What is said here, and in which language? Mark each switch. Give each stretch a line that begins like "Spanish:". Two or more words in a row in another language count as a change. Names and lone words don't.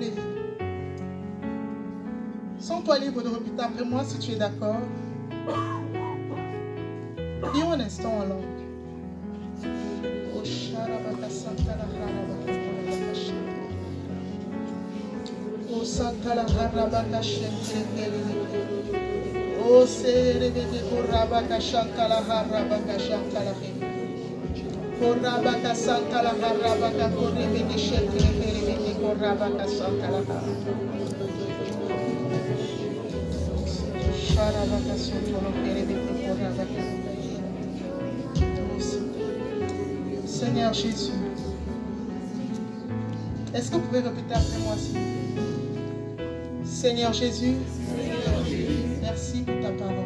French: Et sens-toi libre de répéter après moi si tu es d'accord. Prions un instant en langue. O Santala Harabaka Shentele. O Serebete Korabaka Shantala Harabaka Shantala. Korabaka Santala Harabaka Korebete Shentele Korabaka Santala. Seigneur Jésus, est-ce que vous pouvez répéter après moi s'il vous plaît? Seigneur Jésus, merci pour ta parole.